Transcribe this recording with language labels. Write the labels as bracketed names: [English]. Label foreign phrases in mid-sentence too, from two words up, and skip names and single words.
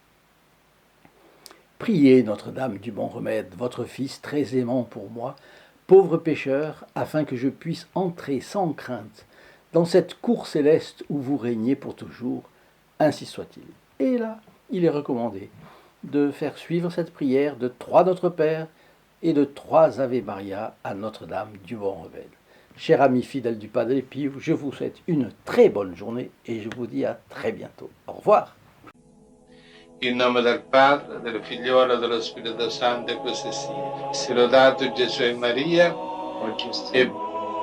[French] Priez Notre-Dame du Bon Remède, votre Fils très aimant pour moi, pauvre pécheur, afin que je puisse entrer sans crainte dans cette cour céleste où vous régnez pour toujours, ainsi soit-il. Et là, il est recommandé de faire suivre cette prière de 3 Notre Père et de 3 [Latin] Ave Maria [French] à Notre-Dame du Bon Remède. Chers amis fidèles du Padre Pio, je vous souhaite une très bonne journée et je vous dis à très bientôt. Au revoir. [Italian] In nome del Padre, del Figliolo e dello Spirito Santo, e così sia. Sia lodato Gesù e Maria, e